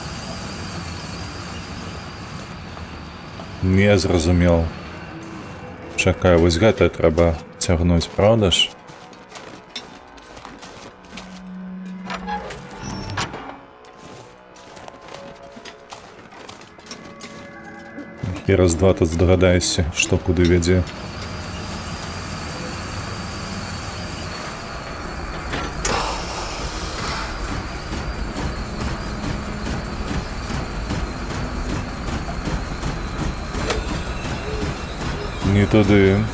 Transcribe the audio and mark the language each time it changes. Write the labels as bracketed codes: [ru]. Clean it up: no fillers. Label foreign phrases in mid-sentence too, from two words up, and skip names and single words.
[uk] Не зрозумів. [be] Чакай, вось гэта трэба цягнуць, правда ж? І раз-два тут здагадаешся, што куды вядзе. [uk] Не туди.